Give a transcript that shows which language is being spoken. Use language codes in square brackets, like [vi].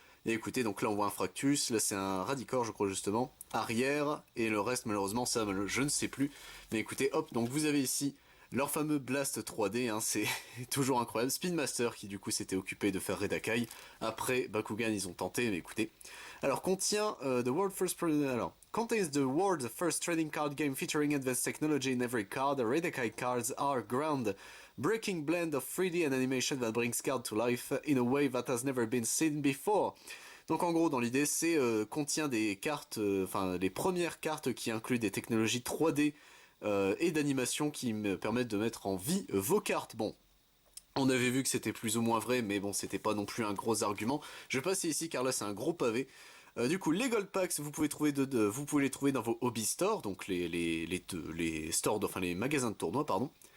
[fr] Et écoutez, donc là on voit un Fractus, là c'est un Radicor je crois justement, arrière, et le reste malheureusement ça je ne sais plus. Mais écoutez, hop, donc vous avez ici leur fameux Blast 3D, c'est toujours incroyable. Spin Master qui du coup s'était occupé de faire Redakai, après Bakugan ils ont tenté, mais écoutez. Alors contient [en] the world first... Alors, contains the world's first trading card game featuring advanced technology in every card. Redakai cards are ground breaking blend of 3D and animation that brings card to life in a way that has never been seen before. [fr] Donc en gros, dans l'idée, c'est contient des cartes, enfin les premières cartes qui incluent des technologies 3D et d'animation qui me permettent de mettre en vie vos cartes. Bon, on avait vu que c'était plus ou moins vrai, mais bon, c'était pas non plus un gros argument. Je vais passer ici car là c'est un gros pavé. Du coup, les Gold Packs, vous pouvez, vous pouvez les trouver dans vos hobby stores, donc les stores, enfin les magasins de tournois, pardon.